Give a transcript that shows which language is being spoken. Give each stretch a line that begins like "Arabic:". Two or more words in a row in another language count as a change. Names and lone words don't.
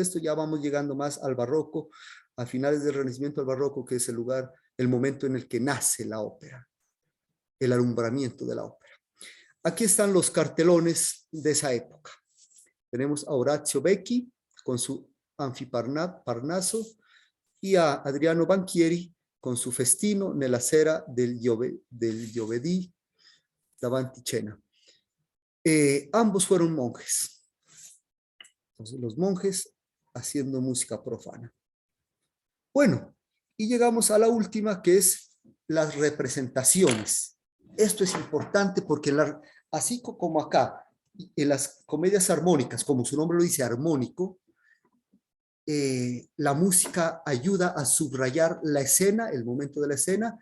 Spanish: Esto ya vamos llegando más al barroco, a finales del Renacimiento al barroco, que es el lugar, el momento en el que nace la ópera, el alumbramiento de la ópera. Aquí están los cartelones de esa época. Tenemos a Horacio Becchi con su Anfiparnaso y a Adriano Banchieri con su Festino nella sera del giovedì davanti cena. Ambos fueron monjes. Entonces, los monjes haciendo música profana. Bueno, y llegamos a la última, que es las representaciones. Esto es importante porque así como acá, en las comedias armónicas, como su nombre lo dice, armónico, la música ayuda a subrayar la escena, el momento de la escena.